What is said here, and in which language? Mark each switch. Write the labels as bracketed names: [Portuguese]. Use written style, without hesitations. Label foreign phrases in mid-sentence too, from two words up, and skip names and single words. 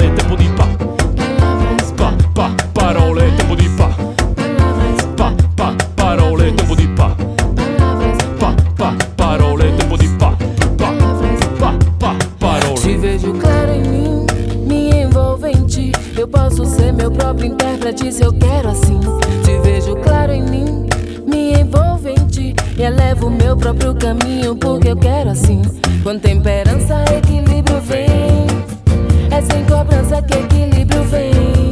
[Italian] È tempo di parole, tempo di parole, tempo di parole, tempo di parole. [Portuguese] Te vejo claro em mim, me envolve em ti. Eu posso ser meu próprio intérprete se eu quero assim. Te vejo claro em mim, me envolve em ti. E elevo o meu próprio caminho porque eu quero assim. Com temperança, equilíbrio vem. É sem cobrança que equilíbrio vem.